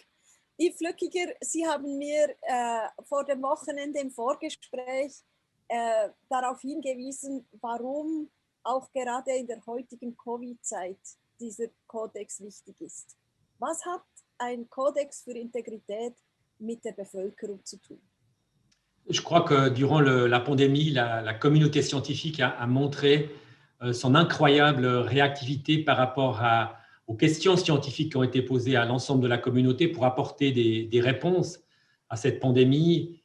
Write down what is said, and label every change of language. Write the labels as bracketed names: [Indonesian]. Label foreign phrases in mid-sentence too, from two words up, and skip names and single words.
[German] Yves Flückiger, Sie haben mir vor dem Wochenende im Vorgespräch darauf hingewiesen, warum auch gerade in der heutigen Covid-Zeit dieser Kodex wichtig ist. Was hat ein Kodex für Integrität mit der Bevölkerung zu tun? [French] Je crois que durant la pandémie, la communauté scientifique a montré son incroyable réactivité par rapport aux questions scientifiques qui ont été posées à l'ensemble de la communauté pour apporter des réponses à cette pandémie.